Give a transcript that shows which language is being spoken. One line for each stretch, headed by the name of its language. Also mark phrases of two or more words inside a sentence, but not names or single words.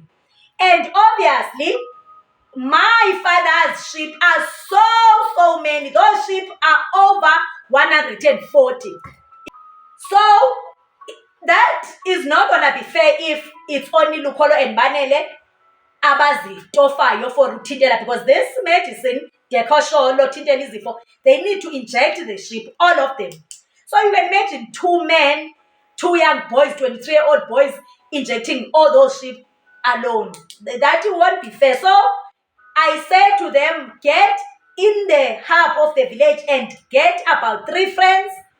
English: And obviously, my father's sheep are so many. Those sheep are over 140. So that is not going to be fair if it's only Lukolo and Banele abazitofayo for Tindela, because this medicine,
Swati: Decasho, Tindela izifo,
English: they need to inject the sheep, all of them. So you can imagine 2 men, 2 young boys, 23-year-old boys injecting all those sheep alone. That won't be fair. So I said to them, get in the hub of the village and get about 3 friends.